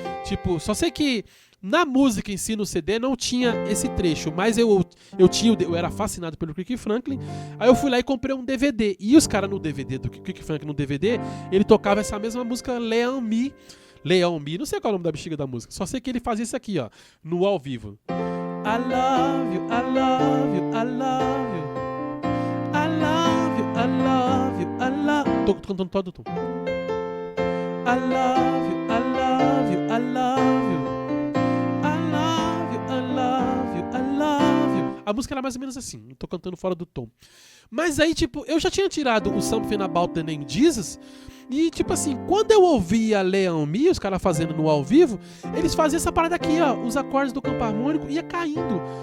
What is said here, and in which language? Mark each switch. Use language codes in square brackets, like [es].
[pt] Tipo, só sei que na música em si, no CD, não tinha esse trecho, mas eu era fascinado pelo Kirk Franklin. Aí eu fui lá e comprei um DVD. E os caras no DVD, do Kirk Franklin no DVD, ele tocava essa mesma música Leon Me, não sei qual é o nome da bexiga da música, só sei que ele fazia isso aqui, ó, no ao vivo. [en] I love you, I love you, I love you. I love you, I love you, I love you. [pt] Tô cantando todo o tom. [en] I love you, I love you, I love you. I love you, I love you, I love you. [pt] A música era mais ou menos assim, eu tô cantando fora do tom. Mas aí, tipo, eu já tinha tirado o Something About the Name Jesus. E, tipo assim, quando eu ouvia Leon Me, os caras fazendo no ao vivo, eles faziam essa parada aqui, ó, os acordes do campo harmônico ia caindo.